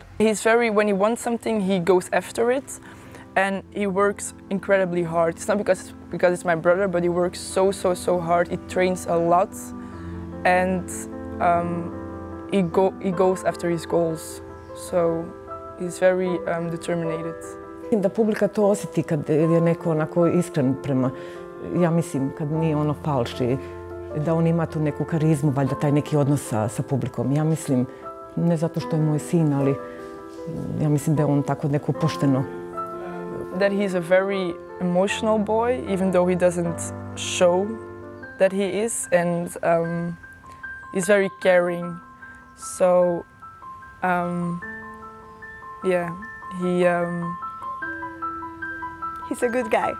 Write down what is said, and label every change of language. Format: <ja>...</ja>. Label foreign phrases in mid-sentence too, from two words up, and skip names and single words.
<en>He's very, when he wants something, he goes after it. And he works incredibly hard. It's not because it's my brother, but he works so hard. He trains a lot, and he goes after his goals. So he's very determined.</en> <bs>Da publika to osjeti kad je neko onako iskren prema, ja mislim kad nije ono falši, da on ima tu neku karizmu, valjda taj neki odnos sa publikom. Ja mislim, ne zato što je moj sin, ali ja mislim da je on tako neko pošteno.</bs> <en>That he's a very emotional boy, even though he doesn't show that he is, and he's very caring. So, yeah, He's a good guy.</en>